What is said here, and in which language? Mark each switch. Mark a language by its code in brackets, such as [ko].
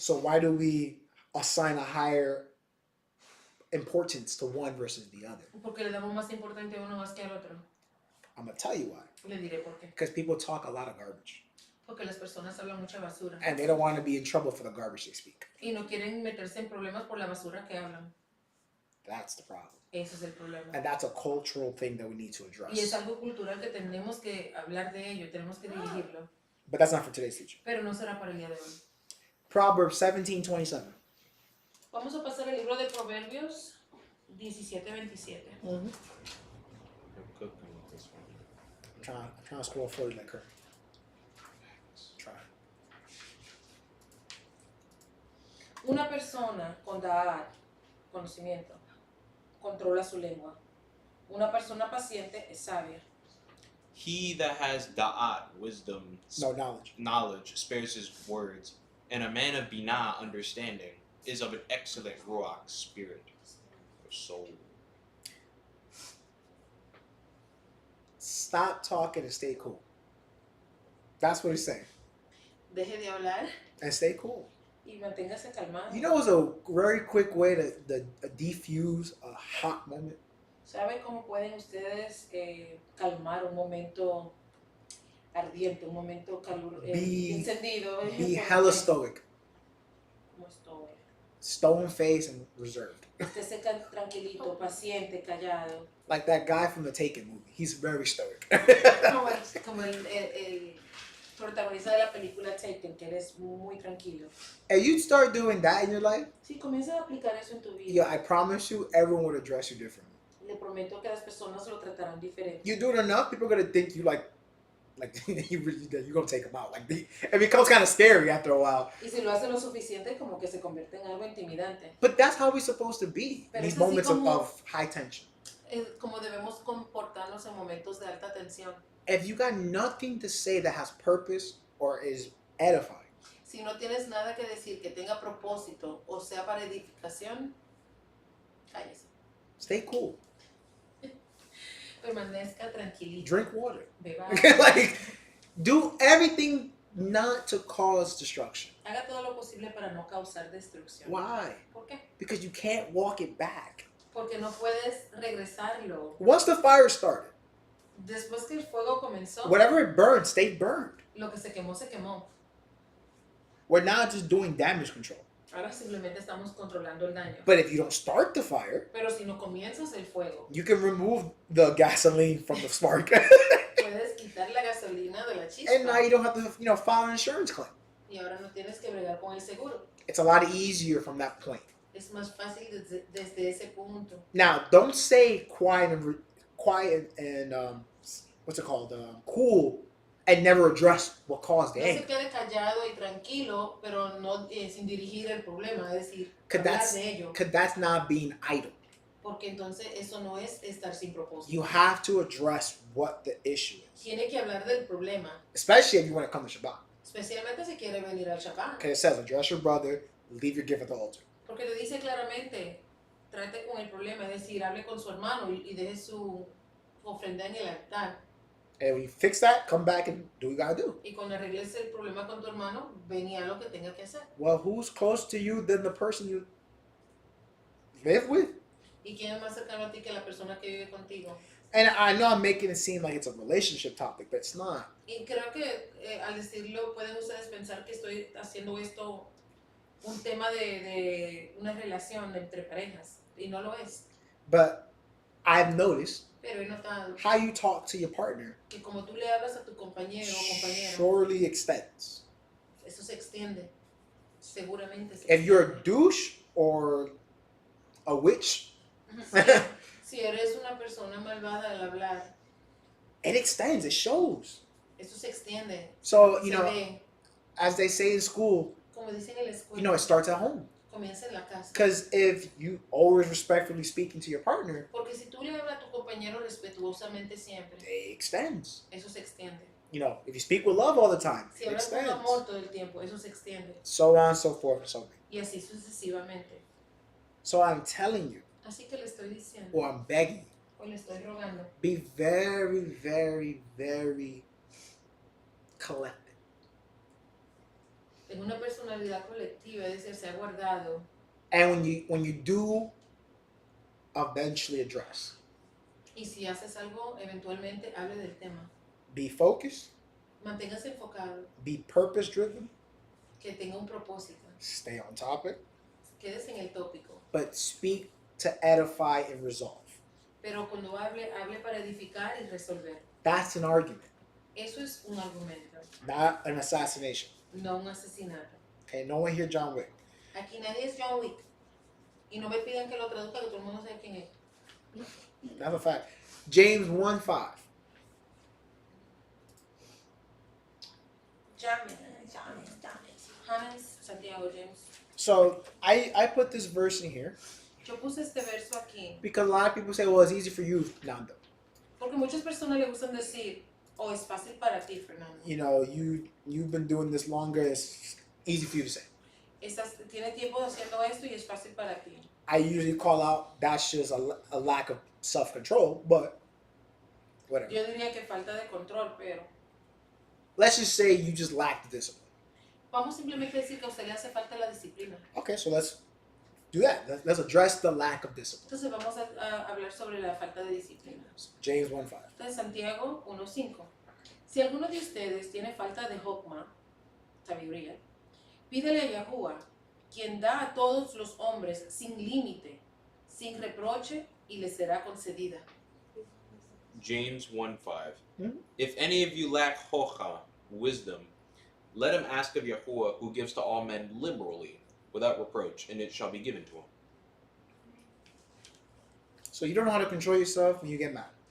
[en] So why do we assign a higher importance to one versus the other? [es] Porque le damos más importancia a uno más que al otro. [en] I'm going to tell you why. [es] Le diré por qué. [en] Because people talk a lot of garbage. [es] Porque las personas hablan mucha basura. [en] And they don't want to be in trouble for the garbage they speak. [es] Y no quieren meterse en problemas por la basura que hablan. [en] That's the problem. [es] Ese es el problema. [en] And that's a cultural thing that we need to [es] Y es [en] address. [es] algo cultural que tenemos que hablar de ello, tenemos que dirigirlo. [en] But that's not for today's teaching. [es] Pero no será para el día de hoy. [en] Proverbs 17:27. [es] Vamos a pasar al libro de Proverbios 17:27. [en] I'm cooking with this one. I'm trying to scroll forward like her. Try. [es] Una persona con da'at, conocimiento, controla su lengua. Una persona paciente es sabia. [en] He that has da'at, wisdom, No, knowledge. knowledge, spares his words, and a man of binah, understanding, is of an excellent ruach, spirit, or soul. Stop talking and stay cool. That's what he's saying. [es] Deje de hablar [en] And stay cool. [es] y manténgase calmado. [en] You know, it's a very quick way to defuse a hot moment. [es] ¿Saben cómo pueden ustedes calmar un momento ardiente, un momento encendido? [en] Be hella stoic. [es] Como estoy. [en] Stone faced and reserved. [es] Estése tranquilito, paciente, callado. [en] Like that guy from the Taken movie. He's very stoic. [es] Como el protagonista de la película Taken, que eres muy tranquilo. [en] And you start doing that in your life, [es] Si comienzas a aplicar eso en tu vida, [en] yeah, I promise you, everyone would address you differently. [es] le prometo que las personas lo tratarán diferente. [en] You do it enough, people are gonna think you like you're gonna take them out. Like it becomes kind of scary after a while. [es] Y si lo hace lo suficiente, como que se convierte en algo intimidante. [en] But that's how we're supposed to be. [es] Pero [en] These [es] es así [en] moments [es] como- [en] of high tension. [es] Como debemos comportarnos en momentos de alta tensión. [en] If you got nothing to say that has purpose or is edifying, [es] Si no tienes nada que decir que tenga propósito o sea para edificación, cállese. [en] stay cool. [es] Permanezca tranquilito. [en] Drink water. [es] Beba. [en] Like, do everything not to cause destruction. [es] Haga todo lo posible para no causar destrucción. [en] Why? [es] ¿Por qué? [en] Because you can't walk it back. [es] Porque no puedes regresarlo. [en] Once the fire started, [es] Después que el fuego comenzó, [en] whatever it burned, stayed burned. [es] lo que se quemó, se quemó. [en] We're now just doing damage control. [es] Ahora simplemente estamos controlando el daño. [en] But if you don't start the fire, [es] Pero si no comienzas el fuego, [en] you can remove the gasoline from the spark. [es] puedes quitar la gasolina de la [en] And now [es] chispa. [en] you don't have to, file an insurance claim. [es] Y ahora no tienes que bregar con el seguro. [en] It's a lot easier from that point. [es] Es más fácil desde ese punto. [en] Now, don't say quiet and what's it called? Cool, and never address what caused the [es] No se [en] anger. [es] quede callado y tranquilo, pero no sin dirigir el problema, es decir, [en] Because [es] hablar de ello. [en] that's not being idle. [es] Porque entonces eso no es estar sin propósito. [en] You have to address what the issue is, [es] Tiene que hablar del problema, [en] especially if you want to come to Shabbat. [es] especialmente si quiere venir al Shabbat. [en] Okay, it says address your brother, leave your gift at the altar. [es] Porque le dice claramente, trate con el problema, es decir, hable con su hermano y deje su ofrenda en el altar. [en] And when you fix that, come back and do what you gotta do. [es] Y cuando arregles el problema con tu hermano, ven y haz lo que tenga que hacer. [en] Well, who's close to you than the person you live with? [es] ¿Y quién es más cercano a ti que la persona que vive contigo? [en] And I know I'm making it seem like it's a relationship topic, but it's not. [es] Y creo que al decirlo pueden ustedes pensar que estoy haciendo esto un tema de una relación entre parejas. Y no lo es. [en] But I've noticed [es] Pero he notado [en] how you talk to your partner [es] que como tú le hablas a tu compañero o compañera, [en] surely extends. [es] eso se extiende. Seguramente se [en] If you're a [es] extiende. [en] douche or a witch, [es] Si eres una persona malvada al hablar, [en] it extends, it shows. [es] eso se extiende. [en] So, [es] Se [en] you know, [es] ve, [en] as they say in school, [es] como dicen en la escuela, [en] you know, it starts at home. [es] comienza en la casa. [en] Because if you always respectfully speaking to your partner, [es] Porque si tú le hablas a tu compañero respetuosamente siempre, [en] it extends. [es] eso se extiende. [en] You know, if you speak with love all the time, [es] Si [en] it [es] hablas con [en] extends. [es] amor todo el tiempo, eso se extiende. [en] So on, so forth, and so on. [es] Y así sucesivamente. [en] So I'm telling you, [es] Así que le estoy diciendo, [en] or I'm begging you, [es] o le estoy rogando, [en] be very, very, very collected. [es] en una personalidad colectiva, es decir, se ha guardado. [en] And when you do eventually address, [es] Y si haces algo, eventualmente hable del tema. [en] be focused, [es] Manténgase enfocado, [en] be purpose driven, [es] que tenga un propósito. [en] stay on topic, [es] Quédese en el tópico. [en] but speak to edify and resolve. [es] Pero cuando hable para edificar y resolver. [en] That's an argument, [es] Eso es un argumento, [en] not an assassination. [es] no un asesinato. [en] Okay, no one here John Wick. [es] Aquí nadie es John Wick. Y no me pidan que lo traduzca, que todo el mundo sabe quién es. [en] That's a fact. James 1:5. James, Santiago, James. So I put this verse in here [es] Yo puse este verso aquí [en] because a lot of people say, well, it's easy for you, Nando. [es] porque muchas personas le gustan decir, oh, es fácil para ti, Fernando. [en] You know, you've been doing this longer. It's easy for you to say. [es] Tiene tiempo haciendo esto y es fácil para ti. [en] I usually call out that's just a lack of self-control, but whatever. [es] Yo diría que falta de control, pero [en] let's just say you just lack the discipline. [es] Vamos simplemente a decir que a usted le hace falta la disciplina. [en] Okay, so let's do that. Let's address the lack of discipline. [es] Entonces vamos a hablar sobre la falta de disciplina. [en] James 1:5. [es] Entonces Santiago 1:5. Si alguno de ustedes tiene falta de hokma, sabiduría, pídele a Yahuwah, quien da a todos los hombres sin límite, sin reproche, y le será concedida. [en] James 1:5. Hmm? If any of you lack hocha, wisdom, let him ask of Yahuwah, who gives to all men liberally, without reproach, and it shall be given to him. So you don't know how to control yourself when you get mad.